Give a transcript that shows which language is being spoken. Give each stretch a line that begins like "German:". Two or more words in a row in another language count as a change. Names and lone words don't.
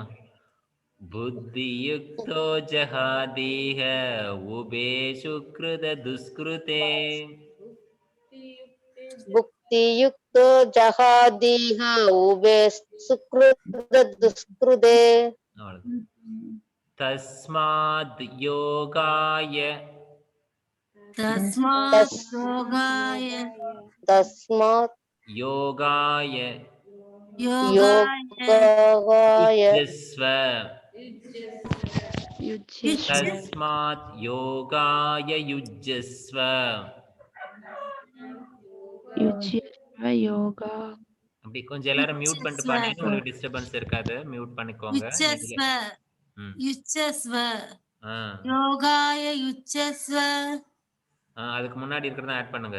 Sanskrit: बुद्धियुक्तो जहातीह उभे सुकृत दुष्कृते. भुक्तियुक्तो जहातीह उभे सुकृत दुष्कृते.
Tamil: அவ்வளவுதான்.
Sanskrit: तस्माद् योगाय. तस्माद् योगाय தஸ்மாத் யோகாய யோகாய युज्यस्व तस्माद् योगाय युज्यस्व. யோகா.
Tamil: அப்படி கொஞ்சம் எல்லாரும் மியூட் பண்ணிட்டு பாத்தீங்கன்னா உங்களுக்கு டிஸ்டர்பன்ஸ் இருக்காது. மியூட் பண்ணிக்கோங்க.
Sanskrit: युज्यस्व युज्यस्व योगाय युज्यस्व.
Tamil: அதுக்கு முன்னாடி இருக்கிறத ஆட் பண்ணுங்க.